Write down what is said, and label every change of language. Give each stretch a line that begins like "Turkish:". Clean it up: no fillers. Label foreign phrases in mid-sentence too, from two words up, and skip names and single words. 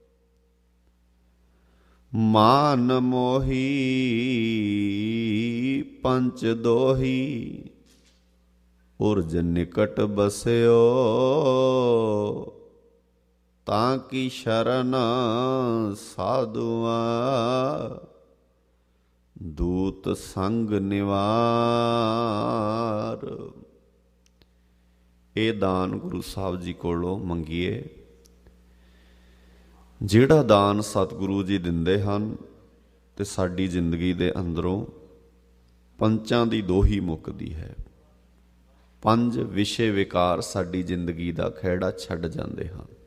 Punjabi: ਮਾਨ ਮੋਹੀ ਪੰਚ ਦੋਹੀ ਉਰਜ ਨਿਕਟ ਬਸਿਓ ਤਾਕਿ ਸ਼ਰਣ ਸਾਧੂਆ ਦੂਤ ਸੰਗ ਨਿਵਾਰ। ਇਹ ਦਾਨ ਗੁਰੂ ਸਾਹਿਬ ਜੀ ਕੋਲੋਂ ਮੰਗੀਏ। ਜਿਹੜਾ ਦਾਨ ਸਤਿਗੁਰੂ ਜੀ ਦਿੰਦੇ ਹਨ ਤੇ ਸਾਡੀ ਜ਼ਿੰਦਗੀ ਦੇ ਅੰਦਰੋਂ ਪੰਚਾਂ ਦੀ ਦੋਹੀ ਮੁੱਕਦੀ ਹੈ। ਪੰਜ ਵਿਸ਼ੇ ਵਿਕਾਰ ਸਾਡੀ ਜ਼ਿੰਦਗੀ ਦਾ ਖਹਿੜਾ ਛੱਡ ਜਾਂਦੇ ਹਨ।